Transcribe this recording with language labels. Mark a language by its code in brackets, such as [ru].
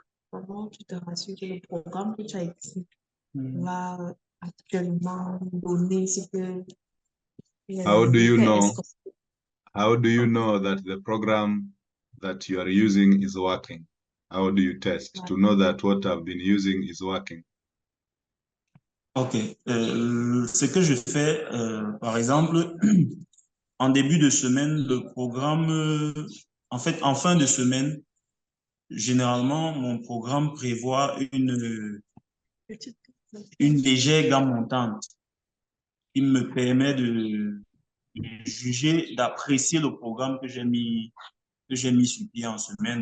[fr] Comment tu te rassures que le programme que tu as écrit va actuellement donner ce que [en] How do you know? How do you know that the program that you are using is working? How do you test to know that what I've been using is working? Ok. [fr] Ce que je fais, par exemple, en début de semaine, le programme, en fait, en fin de semaine, généralement, mon programme prévoit une légère gamme montante qui me permet de juger, d'apprécier le programme que j'ai mis sur pied en semaine.